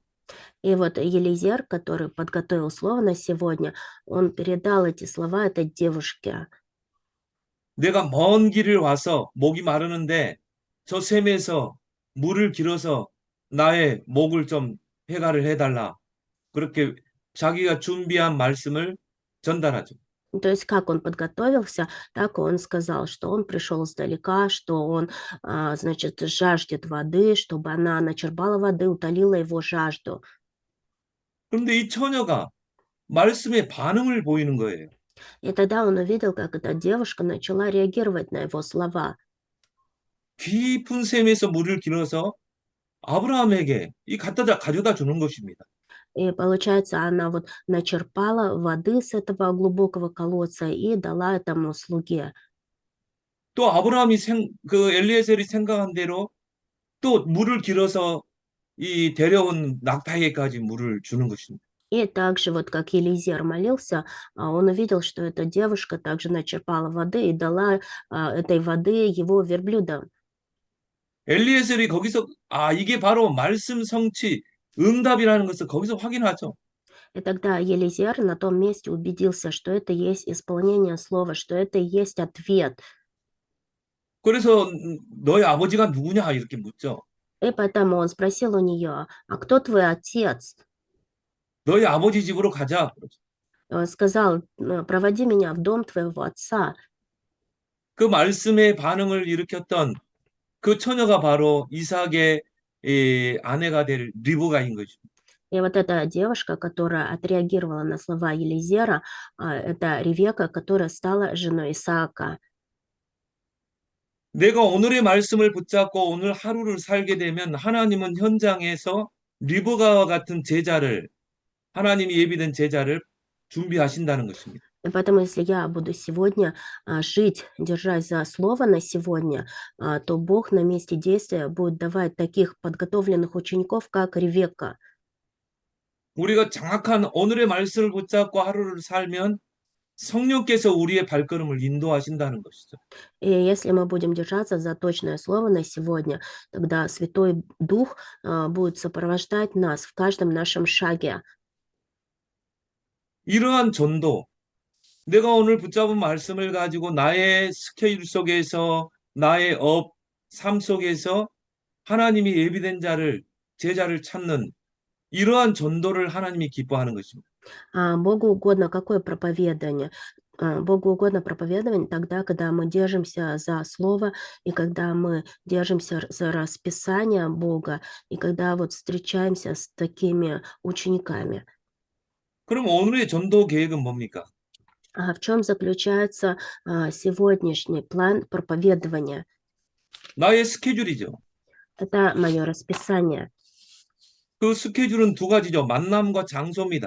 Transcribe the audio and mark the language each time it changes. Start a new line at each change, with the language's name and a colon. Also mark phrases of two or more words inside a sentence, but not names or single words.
Russian: И вот Елизер, который подготовил слово на сегодня, он передал эти слова этой девушке.
Korean: 내가 먼 길을 와서 목이 마르는데 저 샘에서 물을 길어서 나의 목을 좀 해가를 해달라. 그렇게 자기가 준비한 말씀을 전달하죠.
Russian: То есть как он подготовился, так он сказал, что он пришел издалека, что он, значит, жаждет воды, чтобы она начерпала воды, утолила его жажду.
Korean: 그런데 이 처녀가 말씀에 반응을 보이는 거예요.
Russian: И тогда он увидел, как эта девушка начала реагировать на его слова.
Korean: 깊은 샘에서 물을 길어서 아브라함에게 가져다 주는 것입니다.
Russian: И получается, она вот начерпала воды с этого глубокого колодца и дала этому слуге.
Korean: 또 그 엘리에셀이 생각한 대로 또 물을 길어서 이 데려온 낙타에게까지 물을 주는 것입니다.
Russian: И также вот как Елизер молился, он увидел, что эта девушка также начерпала воды и дала этой воды его верблюдам.
Korean: 엘리에셀이 거기서 이게 바로 말씀 성취, 응답이라는 것을 거기서 확인하죠.
Russian: И тогда Елизер на том месте убедился, что это есть исполнение слова, что это есть ответ.
Korean: 그래서 너의 아버지가 누구냐 이렇게 묻죠.
Russian: И поэтому он спросил у нее, а кто твой отец?
Korean: 너희 아버지 집으로 가자.
Russian: Он сказал, проводи меня в дом твоего отца.
Korean: 그 말씀에 반응을 일으켰던 그 처녀가 바로 이삭의 아내가 될 리브가인 것입니다.
Russian: И вот эта девушка, которая отреагировала на слова Елизера, это Ревека, которая стала женой Исаака.
Korean: 내가 오늘의 말씀을 붙잡고 오늘 하루를 살게 되면 하나님은 현장에서 리브가와 같은 제자를 하나님이 예비된 제자를 준비하신다는 것입니다.
Russian: И поэтому, если я буду сегодня жить, держась за слово на сегодня, то Бог на месте действия будет давать таких подготовленных учеников, как Ревекка.
Korean: 우리가 정확한 오늘의 말씀을 붙잡고 하루를 살면 성령께서 우리의 발걸음을 인도하신다는 것이죠.
Russian: И если мы будем держаться за точное слово на сегодня, тогда Святой Дух будет сопровождать нас в каждом нашем шаге.
Korean: 이러한 전도, 내가 오늘 붙잡은 말씀을 가지고 나의 스케줄 속에서 나의 삶 속에서 하나님이 예비된 제자를 찾는 이러한 전도를 하나님이 기뻐하는 것입니다.
Russian: Богу угодно какое проповедание? Богу угодно проповедование тогда, когда мы держимся за слово, и когда мы держимся за расписание Бога, и когда вот встречаемся с такими учениками.
Korean: 그럼 오늘의 전도 계획은 뭡니까?
Russian: А в чем заключается сегодняшний план проповедования?
Korean: 나의 스케줄이죠.
Russian: Это мое расписание.
Korean: 그 스케줄은 두 가지죠. 만남과 장소입니다.